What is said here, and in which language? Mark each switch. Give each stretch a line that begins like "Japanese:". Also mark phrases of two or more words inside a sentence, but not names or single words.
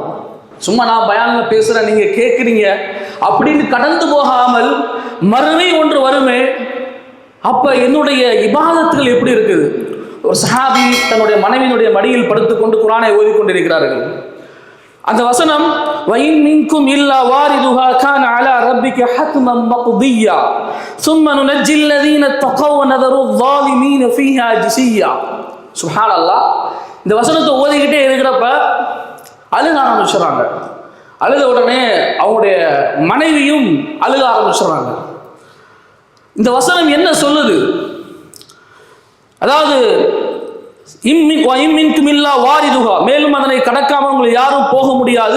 Tamil: சும்மா நான் பயான்ல பேசுறேன், நீங்க கேட்குறீங்க அப்படின்னு கடந்து போகாமல் மறுமை ஒன்று வருமே, அப்ப என்னுடைய இபாதத்துகள் எப்படி இருக்குது? ஒரு சஹாபி தன்னுடைய மனைவியினுடைய மடியில் படுத்துக்கொண்டு குர்ஆனை ஓதிக்கொண்டிருக்கிறார்கள். அந்த வசனம்
Arabic: وإن منكم إلا واردها كان على ربك حتما مقضيا ثم ننجي الذين اتقوا ونذر الظالمين فيها جثيا. சுப்ஹானல்லாஹ்.
Tamil: இந்த வசனத்தை ஓதிக்கிட்டே இருக்கிறப்ப அழுக ஆரம்பிச்சுறாங்க. அழுத உடனே அவங்களுடைய மனைவியும் அழுக ஆரம்பிச்சுறாங்க. இந்த வசனம் என்ன சொல்லுது? அதாவது மேலும் அதனை கடக்காமல் உங்களை யாரும் போக முடியாது.